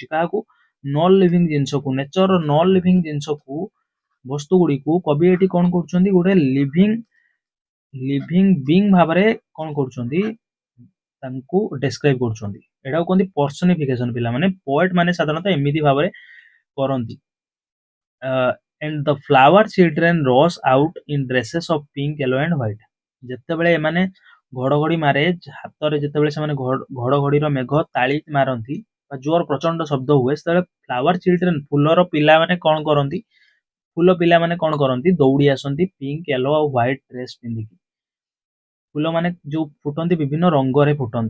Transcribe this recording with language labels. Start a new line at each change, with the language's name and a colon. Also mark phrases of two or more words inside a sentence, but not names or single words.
Odia: କାହାକୁ,
English: non living
Odia: ଜିନିଷକୁ,
English: nature non living
Odia: ଜିନିଷକୁ, ବସ୍ତୁ ଗୁଡିକୁ କବି ଏଠି କଣ କରୁଛନ୍ତି, ଗୋଟେ
English: living being
Odia: ଭାବରେ କଣ କରୁଛନ୍ତି, ତାଙ୍କୁ ଡେସ୍କ୍ରାଇବ କରୁଛନ୍ତି। ଏଟାକୁ କୁହନ୍ତି ପର୍ସନିଫିକେସନ। ପିଲାମାନେ, ପୋଏଟ ମାନେ ସାଧାରଣତଃ ଏମିତି ଭାବରେ କରନ୍ତି।
English: and the flower children rush out in dresses of pink, yellow and white।
Odia: ଯେତେବେଳେ ଏମାନେ ଘଡଘଡି ମାରେ ହାତରେ, ଯେତେବେଳେ ସେମାନେ ଘଡଘଡିର ମେଘ ତାଳି ମାରନ୍ତି ବା ଜୋର ପ୍ରଚଣ୍ଡ ଶବ୍ଦ ହୁଏ, ସେତେବେଳେ
English: flower children,
Odia: ଫୁଲର ପିଲାମାନେ କଣ କରନ୍ତି, ଫୁଲ ପିଲାମାନେ କଣ କରନ୍ତି, ଦୌଡ଼ି ଆସନ୍ତି
English: pink, yellow
Odia: ଆଉ
English: white dress
Odia: ପିନ୍ଧିକି। ଫୁଲମାନେ ଯୋଉ ଫୁଟନ୍ତି ବିଭିନ୍ନ ରଙ୍ଗରେ ଫୁଟନ୍ତି।